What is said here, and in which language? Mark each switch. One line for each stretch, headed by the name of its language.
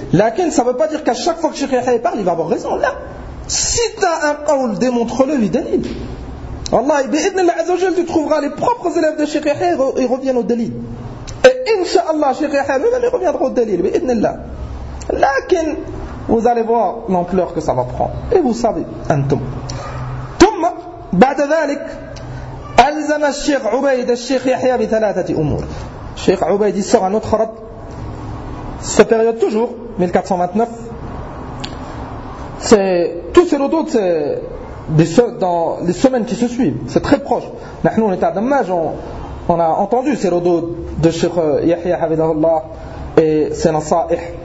French: Lakin, ça ne veut pas dire qu'à chaque fois que Cheikh Yahya parle, il va avoir raison. Là, si tu as un qawl, démontre-le, lui d'alil. Allah,
Arabic: بإذن الله عز وجل,
French: tu trouveras les propres élèves de Cheikh Yahya, ils reviennent au dalil. Et Inch'Allah, Cheikh Yahya, lui-même, il reviendra au dalil,
Arabic: بإذن الله.
French: Lakin, vous allez voir l'ampleur que ça va prendre. Et vous savez, أنتم.
Arabic: ثم, بعد ذلك, ألزم الشيخ عبيد الشيخ يحيى بثلاثة أمور.
French: Cheikh Ubayd, il sort un autre rad. Cette période toujours, 1429. C'est, tout ce lot d'autres, c'est, dans les semaines qui se suivent, c'est très proche. Nous, on était à Dammaj, on a entendu ces rodos de Cheikh Yahya Havidahullah et ses nasa'ih.